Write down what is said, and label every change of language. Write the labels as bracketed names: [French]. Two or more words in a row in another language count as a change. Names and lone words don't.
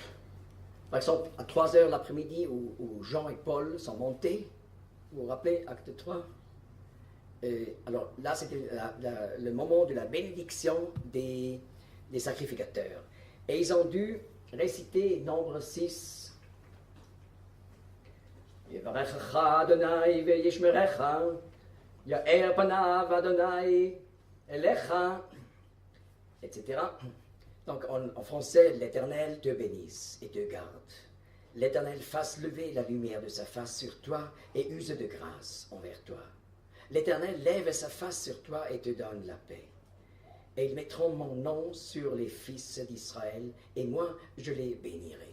[French] Par exemple, à 3 heures l'après-midi où Jean et Paul sont montés, vous vous rappelez, acte 3? Alors là, c'était le moment de la bénédiction des sacrificateurs. Et ils ont dû réciter Nombre 6. [Hebrew] יברכך אדני וישמרך, יאר פניו אדני אליך, [French] etc. Donc en français, l'Éternel te bénisse et te garde. L'Éternel fasse lever la lumière de sa face sur toi et use de grâce envers toi. L'Éternel lève sa face sur toi et te donne la paix. Et ils mettront mon nom sur les fils d'Israël, et moi, je les bénirai.